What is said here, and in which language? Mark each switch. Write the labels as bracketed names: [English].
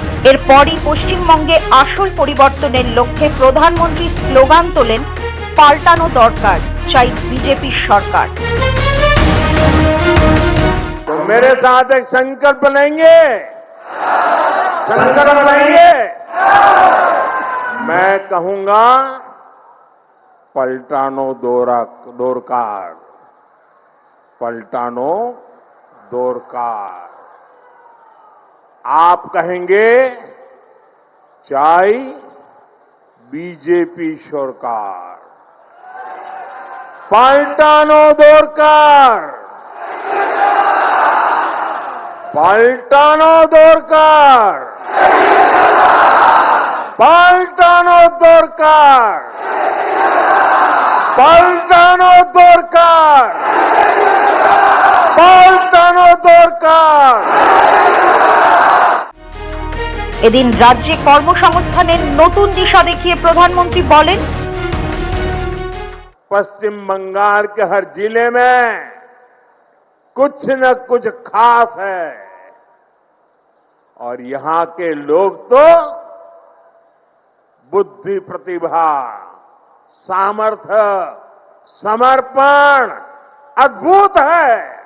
[Bangla] এরপরই পশ্চিমবঙ্গে আসল পরিবর্তনের লক্ষ্যে প্রধানমন্ত্রী স্লোগান তোলেন, পাল্টানো দরকার, চাই বিজেপির সরকার। [Hindi] तो मेरे साथ एक संकल्प लेंगे, संकल्प लेंगे। मैं कहूंगा, [Bangla] पलटानो दरकार, पलटानो दरकार। [Hindi] आप कहेंगे, [Bangla] चाय बीजेपी सरकार। पलटानो दरकार, पलटानो दरकार, पलटानो दरकार, पलटानो दरकार, पलटानो दरकार। এদিন রাজ্যে কর্মসংস্থানের নতুন দিশা দেখিয়ে প্রধানমন্ত্রী বলেন, [Hindi] पश्चिम बंगाल के हर जिले में कुछ न कुछ खास है, और यहां के लोग तो बुद्धि, प्रतिभा, सामर्थ्य, समर्पण अद्भुत है।